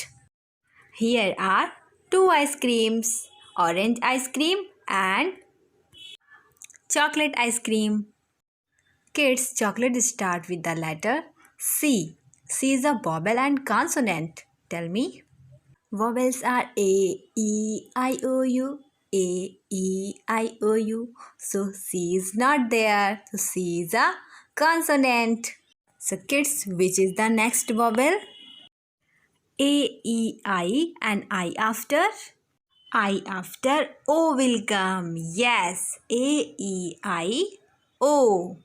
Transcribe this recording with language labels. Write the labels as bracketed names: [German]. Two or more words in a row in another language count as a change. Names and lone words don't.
[English] Here are 2 ice creams. Orange ice cream and chocolate ice cream. Kids, chocolate start with the letter C. C is a vowel and consonant. Tell me. Vowels are A, E, I, O, U. A, E, I, O, U. So C is not there. So C is a consonant. So kids, which is the next vowel? A, E, I and I after? I after O will come. Yes, A, E, I, O.